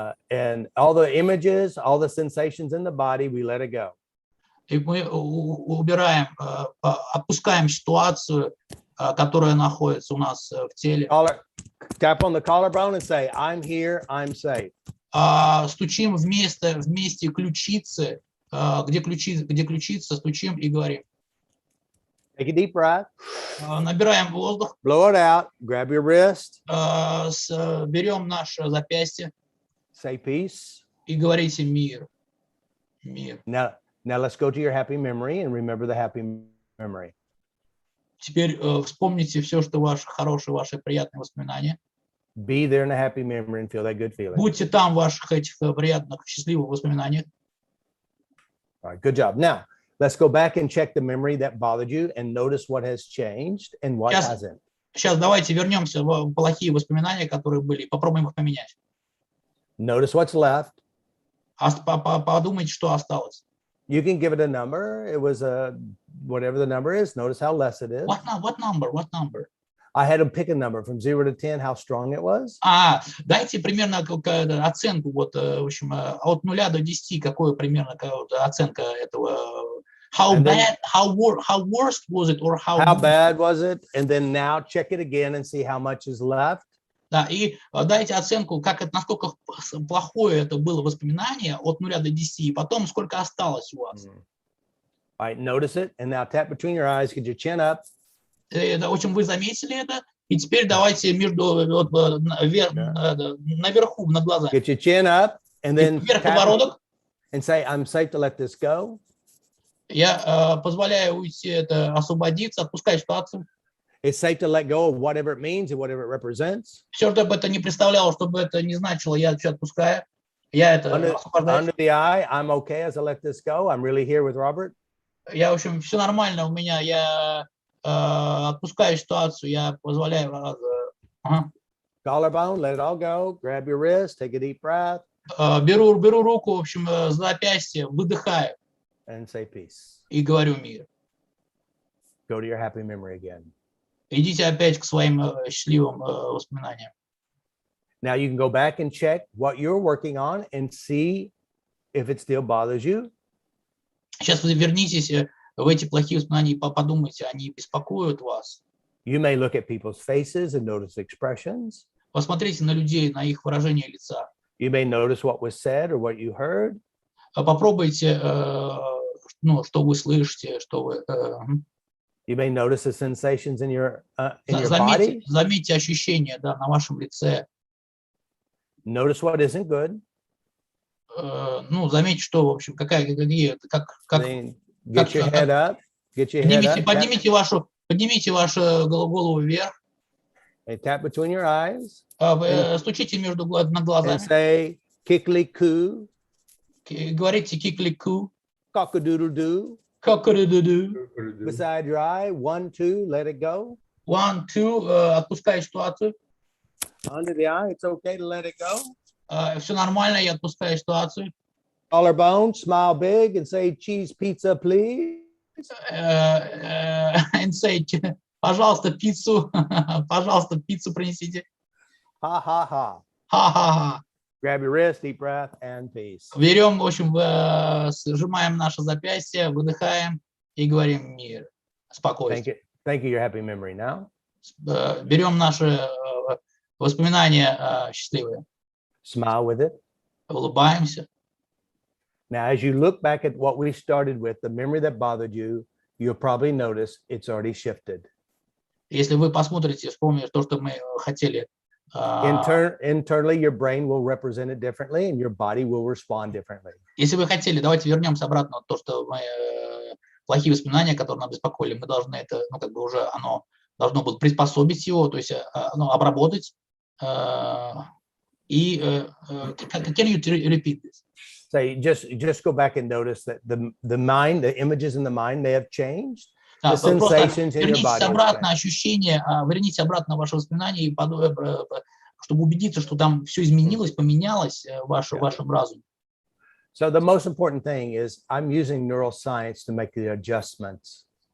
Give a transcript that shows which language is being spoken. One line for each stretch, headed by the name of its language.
English: And all the images, all the sensations in the body, we let it go.
Russian: И мы убираем, опускаем ситуацию, которая находится у нас в теле.
English: Tap on the collarbone and say, I'm here, I'm safe.
Russian: Стучим вместе ключицы, где ключица, стучим и говорим.
English: Take a deep breath.
Russian: Набираем воздух.
English: Blow it out. Grab your wrist.
Russian: Берем наше запястье.
English: Say peace.
Russian: И говорите мир. Мир.
English: Now let's go to your happy memory and remember the happy memory.
Russian: Теперь вспомните все, что ваше хорошее, ваши приятные воспоминания.
English: Be there in a happy memory and feel that good feeling.
Russian: Будьте там в ваших этих приятных, счастливых воспоминаниях.
English: All right, good job. Now, let's go back and check the memory that bothered you and notice what has changed and what hasn't.
Russian: Сейчас давайте вернемся в плохие воспоминания, которые были, и попробуем их поменять.
English: Notice what's left.
Russian: Подумайте, что осталось.
English: You can give it a number. It was whatever the number is. Notice how less it is. What number? I had to pick a number from 0 to 10, how strong it was.
Russian: Dайте примерно оценку, вот, в общем, от 0 до 10, какую примерно оценка этого.
English: How worst was it, or how bad was it? And then now check it again and see how much is left.
Russian: Да, и дайте оценку, насколько плохое это было воспоминание от 0 до 10, и потом сколько осталось у вас.
English: All right, notice it, and now tap between your eyes, get your chin up.
Russian: В общем, вы заметили это, и теперь давайте наверху, над глазами.
English: Get your chin up, and then
Russian: вверх подбородок.
English: And say, I'm safe to let this go.
Russian: Я позволяю уйти, это освободиться, отпускать ситуацию.
English: It's safe to let go of whatever it means and whatever it represents.
Russian: Все, что бы это не представляло, чтобы это не значило, я все отпускаю. Я это освобождаю.
English: Under the eye, I'm okay as I let this go. I'm really here with Robert.
Russian: Я, в общем, все нормально у меня. Я отпускаю ситуацию, я позволяю.
English: Collarbone, let it all go. Grab your wrist, take a deep breath.
Russian: Беру руку, в общем, за запястье, выдыхаю.
English: And say peace.
Russian: И говорю мир.
English: Go to your happy memory again.
Russian: Идите опять к своим счастливым воспоминаниям.
English: Now you can go back and check what you're working on and see if it still bothers you.
Russian: Сейчас вы вернитесь в эти плохие воспоминания и подумайте, они беспокоят вас.
English: You may look at people's faces and notice expressions.
Russian: Посмотрите на людей, на их выражение лица.
English: You may notice what was said or what you heard.
Russian: Попробуйте, что вы слышите, что вы.
English: You may notice the sensations in your body.
Russian: Заметьте ощущения, да, на вашем лице.
English: Notice what isn't good.
Russian: Заметьте, что, в общем, как.
English: Get your head up. Get your head up.
Russian: Поднимите вашу голову вверх.
English: And tap between your eyes.
Russian: Стучите над глазами.
English: And say kickly-coo.
Russian: Говорите kickly-coo.
English: Cock-a-doodle-doo. Cock-a-doodle-doo. Beside your eye, 1, 2, let it go.
Russian: 1, 2, отпускай ситуацию.
English: Under the eye, it's okay to let it go.
Russian: Все нормально, я отпускаю ситуацию.
English: Collarbone, smile big and say cheese pizza, please. And say,
Russian: пожалуйста, пиццу принесите. Ha ha ha. Ха-ха-ха.
English: Grab your wrist, deep breath, and peace.
Russian: Берем, в общем, сжимаем наше запястье, выдыхаем и говорим мир, спокойствие.
English: Thank you. Your happy memory now.
Russian: Берем наше Воспоминания счастливые.
English: Smile with it.
Russian: Улыбаемся.
English: Now, as you look back at what we started with, the memory that bothered you, you'll probably notice it's already shifted.
Russian: Если вы посмотрите, вспомните то, что мы хотели.
English: Internally, your brain will represent it differently and your body will respond differently.
Russian: Если вы хотели, давайте вернемся обратно то, что мы плохие воспоминания, которые нас беспокоили, мы должны это, ну, как бы уже оно должно было приспособить его, то есть ну, обработать. И
English: can you repeat this? So you just go back and notice that the mind, the images in the mind may have changed. The sensations in your body.
Russian: Обратно ощущения, верните обратно ваши воспоминания, и чтобы убедиться, что там все изменилось, поменялось в вашем разуме.
English: So the most important thing is I'm using neuroscience to make the adjustments.